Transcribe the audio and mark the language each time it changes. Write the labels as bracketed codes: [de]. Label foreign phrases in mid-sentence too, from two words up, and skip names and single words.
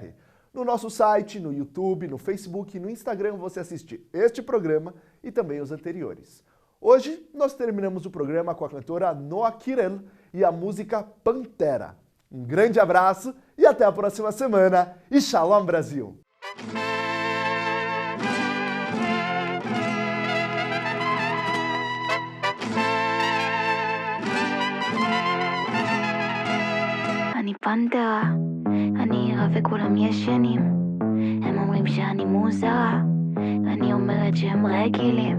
[pt] No nosso site, no YouTube, no Facebook e no Instagram você assiste este programa e também os anteriores. Hoje nós terminamos o programa com a cantora Noa Kirel e a música Pantera. Um grande abraço e até a próxima semana e Shalom Brasil! [he] אני פנתרה, אני ערה וכולם ישנים. הם אומרים שאני מוזרה, אני אומרת שהם רגילים.